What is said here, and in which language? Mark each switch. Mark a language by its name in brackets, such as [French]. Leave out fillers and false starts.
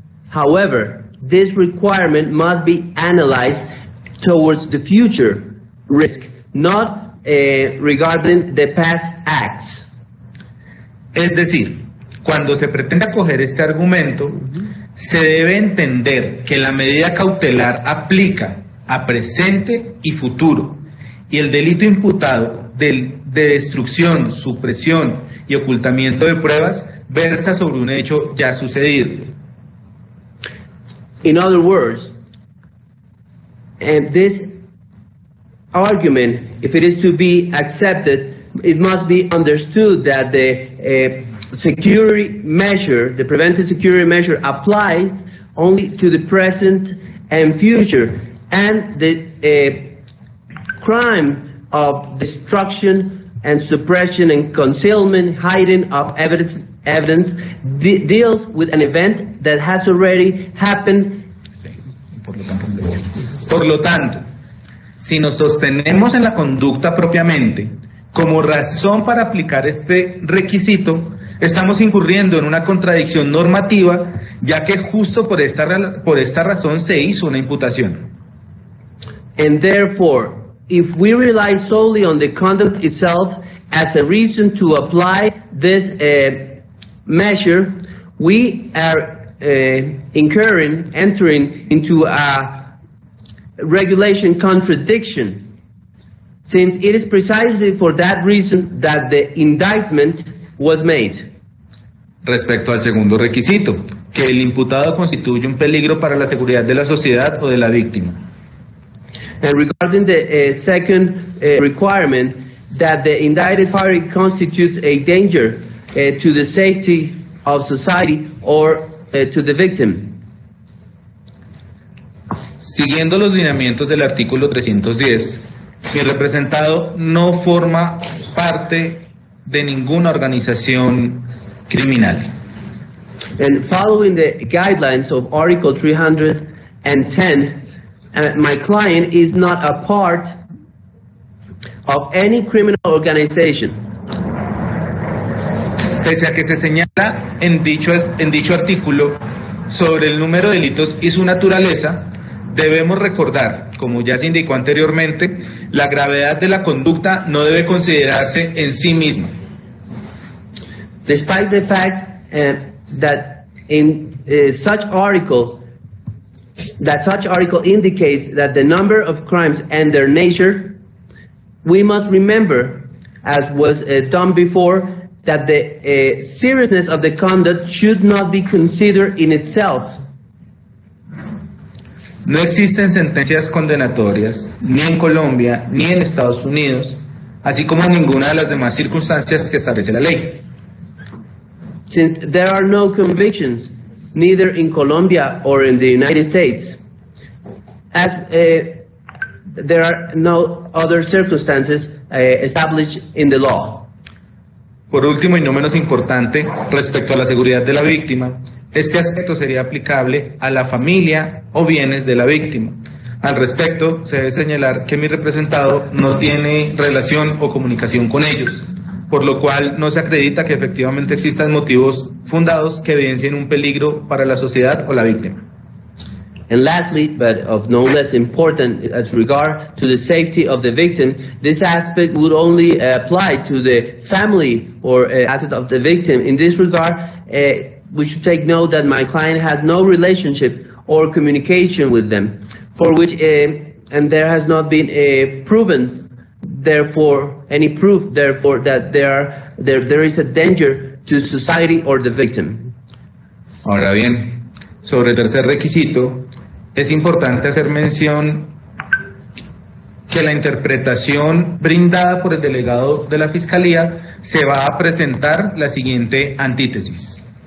[English] However, this requirement must be analyzed towards the future risk, not regarding the past acts. [Spanish] Es decir, cuando se pretende acoger este argumento, se debe entender que la medida cautelar aplica a presente y futuro, y el delito imputado de destrucción, supresión y ocultamiento de pruebas versa sobre un hecho ya sucedido. [English] In other words, this argument, if it is to be accepted, it must be understood that the security measure, the preventive security measure, applies only to the present and future, and the crime of destruction and suppression and concealment, hiding of evidence deals with an event that has already happened. [Spanish] Por lo tanto, si nos sostenemos en la conducta propiamente como razón para aplicar este requisito, estamos incurriendo en una contradicción normativa, ya que justo por esta razón se hizo una imputación. [English] And therefore, if we rely solely on the conduct itself as a reason to apply this measure, we are entering into a regulation contradiction, since it is precisely for that reason that the indictment was made. [Spanish] Respecto al segundo requisito, que el imputado constituye un peligro para la seguridad de la sociedad o de la víctima. [English] And regarding the second requirement, that the indicted party constitutes a danger to the safety of society or to the victim. [Spanish] Siguiendo los lineamientos del artículo 310, Mi representado no forma parte de ninguna organización criminal. [English] And following the guidelines of Article 310, my client is not a part of any criminal organization. [Spanish] Pese a que se señala en dicho artículo sobre el número de delitos y su naturaleza, debemos recordar, como ya se indicó anteriormente, la gravedad de la conducta no debe considerarse en sí misma. [English] Despite the fact that in such article indicates that the number of crimes and their nature, we must remember, as was done before, that the seriousness of the conduct should not be considered in itself. [Spanish] No existen sentencias condenatorias, ni en Colombia, ni en Estados Unidos, así como ninguna de las demás circunstancias que establece la ley. [English] Since there are no convictions, neither in Colombia or in the United States, as there are no other circumstances established in the law. [Spanish] Por último y no menos importante, respecto a la seguridad de la víctima, este aspecto sería aplicable a la familia o bienes de la víctima. Al respecto, se debe señalar que mi representado no tiene relación o comunicación con ellos, por lo cual no se acredita que efectivamente existan motivos fundados que evidencien un peligro para la sociedad o la víctima. [English] And lastly, but of no less important as regard to the safety of the victim, this aspect would only apply to the family or asset of the victim. In this regard, we should take note that my client has no relationship or communication with them, for which, and there has not been proven, therefore, any proof, therefore, that there is a danger to society or the victim. [Spanish] Ahora bien, sobre el tercer requisito, es importante hacer mención que la interpretación brindada por el delegado de la Fiscalía se va a presentar la siguiente antítesis.